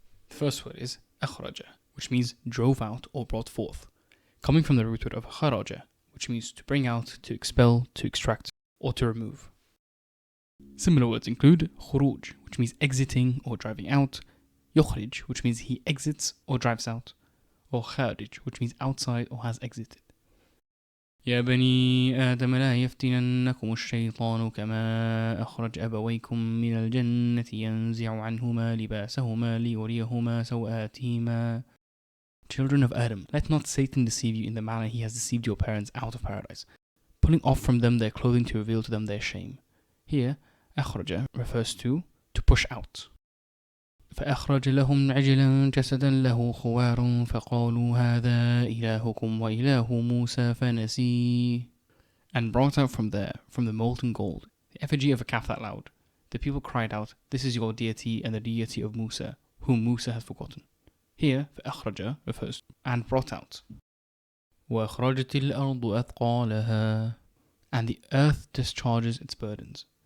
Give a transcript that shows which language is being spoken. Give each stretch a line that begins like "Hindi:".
English: The first word is akhraja, which means drove out or brought forth, coming from the root word of kharaja, which means to bring out, to expel, to extract, or to remove. Similar words include khuruj, which means exiting or driving out, yukhrij, which means he exits or drives out, or kharij, which means outside or has exited.
Arabic: يا بني آدم لا يفتننكم الشيطان كما أخرج أبويكم من الجنة ينزع عنهما لباسهما ليريهما سوآتهما.
English: Children of Adam, let not Satan deceive you in the manner he has deceived your parents out of paradise, pulling off from them their clothing to reveal to them their shame. Here, أخرج refers to push out.
Arabic: فأخرج لهم عجلا جسدا له خوار فقالوا هذا إلهكم وإله موسى فنسيه.
English: And brought out from there, from the molten gold, the effigy of a calf that loud. The people cried out, this is your deity and the deity of Musa, whom Musa has forgotten. Here, فأخرج refers to and brought out.
Arabic: وأخرجت الأرض أثقالها.
English: And the earth discharges its burdens.